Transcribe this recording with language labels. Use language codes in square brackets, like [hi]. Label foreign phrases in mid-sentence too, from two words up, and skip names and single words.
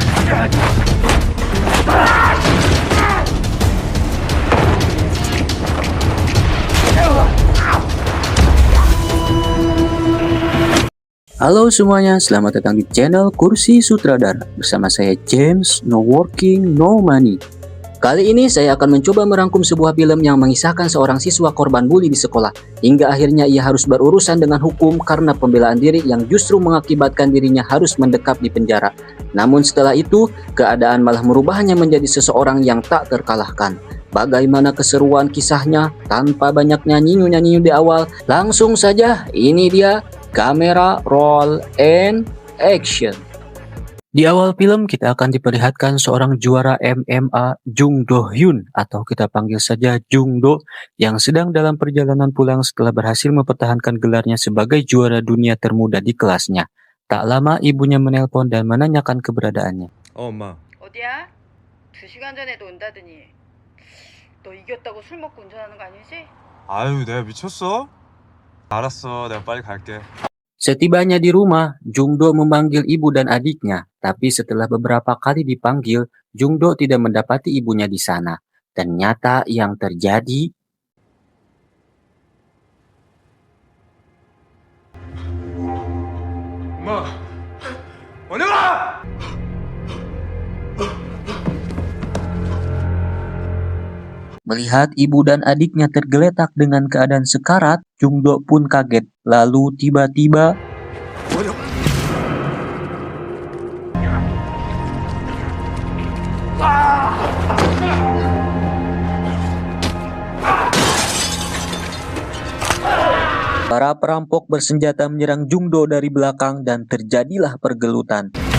[id] Halo semuanya, selamat datang di channel Kursi Sutradara. Bersama saya James, [en] no working, no money. [id] Kali ini saya akan mencoba merangkum sebuah film yang mengisahkan seorang siswa korban bully di sekolah. Hingga akhirnya ia harus berurusan dengan hukum karena pembelaan diri yang justru mengakibatkan dirinya harus mendekap di penjara. Namun setelah itu, keadaan malah merubahnya menjadi seseorang yang tak terkalahkan. Bagaimana keseruan kisahnya tanpa banyaknya nyinyu-nyinyu di awal? Langsung saja, ini dia. Kamera, [en] roll, and action. [id] Di awal film kita akan diperlihatkan seorang juara MMA Jung Do Hyun atau kita panggil saja Jung Do yang sedang dalam perjalanan pulang setelah berhasil mempertahankan gelarnya sebagai juara dunia termuda di kelasnya. Tak lama ibunya menelpon dan menanyakan keberadaannya. [ko] 엄마. 어디야? 2시간 전에도 온다더니 너 이겼다고 술 먹고 운전하는 거 아니지? 아유, 내가 미쳤어? 알았어, 내가 빨리 갈게. [id] Setibanya di rumah, Jung Do memanggil ibu dan adiknya, tapi setelah beberapa kali dipanggil, Jung Do tidak mendapati ibunya di sana. Ternyata yang terjadi [ko] 엄마, 어디 가? [id] melihat ibu dan adiknya tergeletak dengan keadaan sekarat, Jung Do pun kaget. Lalu tiba-tiba para perampok bersenjata menyerang Jung Do dari belakang dan terjadilah pergelutan.